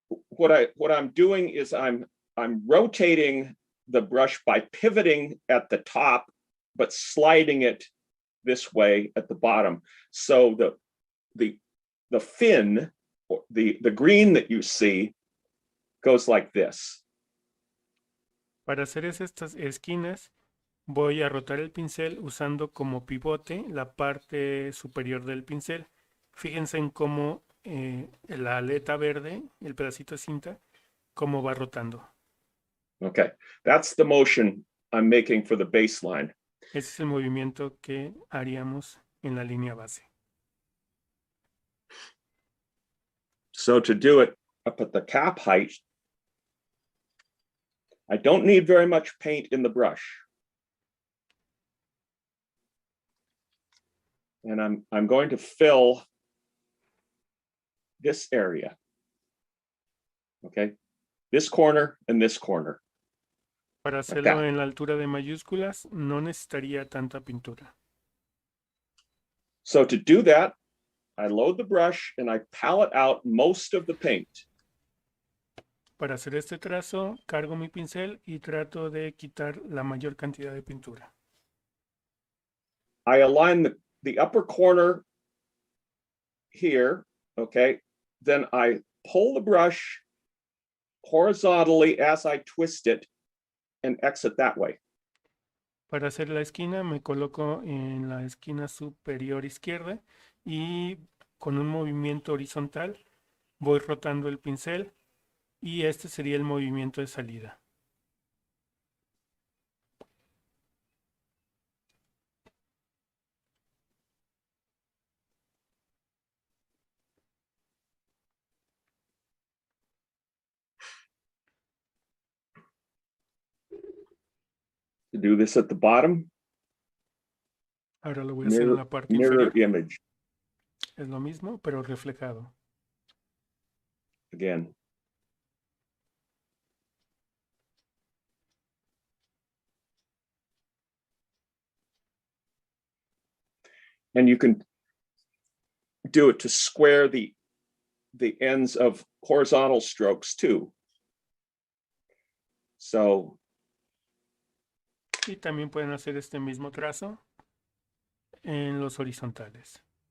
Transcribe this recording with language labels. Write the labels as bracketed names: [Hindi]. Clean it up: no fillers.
[English] What I'm doing is I'm rotating the brush by pivoting at the top, but sliding it this way at the bottom. So the fin, or the green that you see, goes like this. [Spanish] Para hacer estas esquinas, voy a rotar el pincel usando como pivote la parte superior del pincel. Fíjense en cómo la aleta verde, el pedacito de cinta, cómo va rotando. [English] Okay, that's the motion I'm making for the baseline. [Spanish] Ese es el movimiento que haríamos en la línea base. [English] So to do it up at the cap height, I don't need very much paint in the brush. And I'm going to fill this area. Okay, this corner and this corner. [Spanish] Para hacerlo en la altura de mayúsculas, no necesitaría tanta pintura. [English] So to do that, I load the brush and I palette out most of the paint. [Spanish] Para hacer este trazo, cargo mi pincel y trato de quitar la mayor cantidad de pintura. [English] I align the upper corner here, okay? Then I pull the brush horizontally as I twist it and exit that way. [Spanish] Para hacer la esquina, me coloco en la esquina superior izquierda y con un movimiento horizontal voy rotando el pincel y este sería el movimiento de salida. [English] To do this at the bottom, [Spanish] Ahora lo voy a hacer en la parte [English] mirror [Spanish] inferior. [English] image [Spanish] Es lo mismo, pero reflejado. [English] again. And you can do it to square the ends of horizontal strokes too. So [Spanish] Y también pueden hacer este mismo trazo en los horizontales.